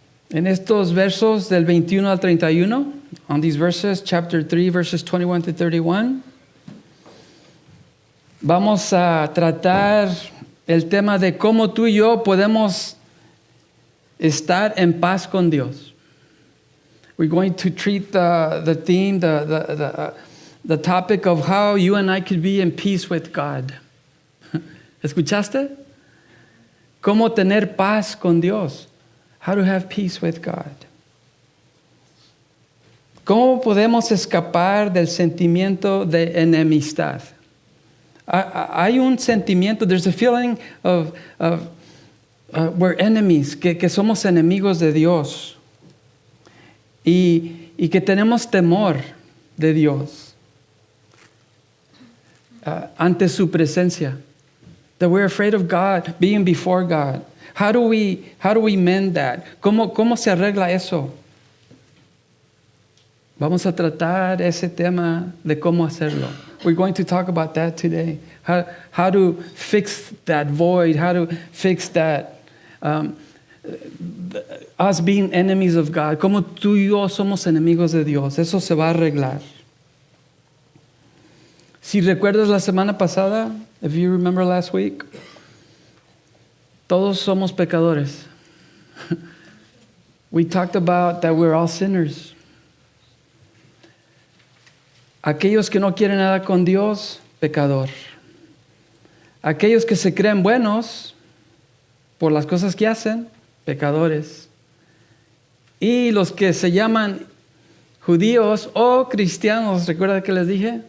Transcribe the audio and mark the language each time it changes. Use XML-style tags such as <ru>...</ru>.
<es>En estos versos del 21 al 31,</es> <en>on these verses, chapter 3, verses 21 to 31,</en> <es>vamos a tratar el tema de cómo tú y yo podemos estar en paz con Dios.</es> <en>We're going to treat the theme, the topic of how you and I could be in peace with God.</en> <es>¿Escuchaste? ¿Cómo tener paz con Dios?</es> <en>How to have peace with God.</en> <es>¿Cómo podemos escapar del sentimiento de enemistad? Hay un sentimiento,</es> <en>there's a feeling of we're enemies,</en> <es>que somos enemigos de Dios. Y que tenemos temor de Dios. Ante su presencia,</es> <en>that we're afraid of God, being before God. How do we mend that?</en> <es>¿Cómo se arregla eso? Vamos a tratar ese tema de cómo hacerlo.</es> <en>We're going to talk about that today. How to fix that void, how to fix that us being enemies of God.</en> <es>Como tú y yo somos enemigos de Dios. Eso se va a arreglar. Si recuerdas la semana pasada,</es> <en>if you remember last week,</en> <es>todos somos pecadores.</es> <en>We talked about that we're all sinners.</en> <es>Aquellos que no quieren nada con Dios, pecador. Aquellos que se creen buenos por las cosas que hacen, pecadores. Y los que se llaman judíos o cristianos, ¿recuerda que les dije?</es>